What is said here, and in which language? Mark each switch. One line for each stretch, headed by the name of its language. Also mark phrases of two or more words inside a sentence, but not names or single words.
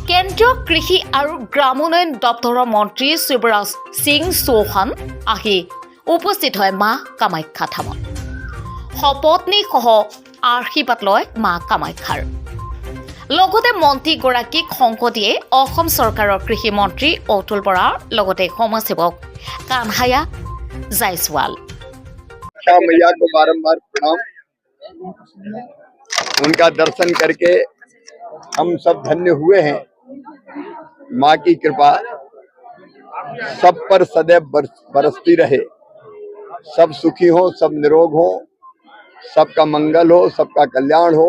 Assamese: কেন্দ্ৰীয় কৃষি আৰু গ্ৰামোন্নয়ন দপ্তৰৰ মন্ত্ৰী শিৱৰাজ সিং চৌহান আহি উপস্থিত হয় মা কামাখ্যা ধামত। সপত্নীসহ আশীৰ্বাদ লয় মা কামাখ্যাৰ। লগতে মন্ত্ৰীগৰাকীক সংগ দিয়ে অসম চৰকাৰৰ কৃষি মন্ত্ৰী অতুল বৰাৰ লগতে সমাজসেৱক কানহায়া जायसवाल।
Hindi: मैया को बारंबार प्रणाम। उनका दर्शन करके हम सब धन्य हुए हैं। माँ की कृपा सब पर सदैव बरसती रहे, सब सुखी हो, सब निरोग हो, सबका मंगल हो, सबका कल्याण हो।